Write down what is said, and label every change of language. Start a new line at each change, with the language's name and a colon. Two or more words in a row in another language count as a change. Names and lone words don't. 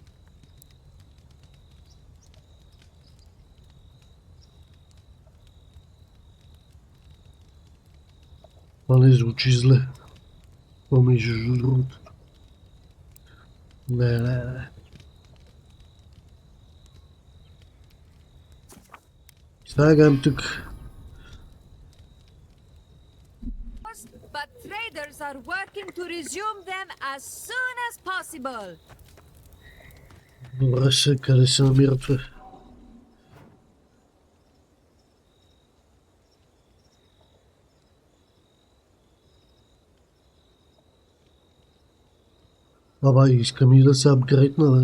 Bulgarian: Това не звучи зле. Това между другото. Не. Слагам тук.
English: traders are working to resume them as soon as possible.
Bulgarian: Добре се, къде се намира това? Аба, искам и да се апгрейдна, бе.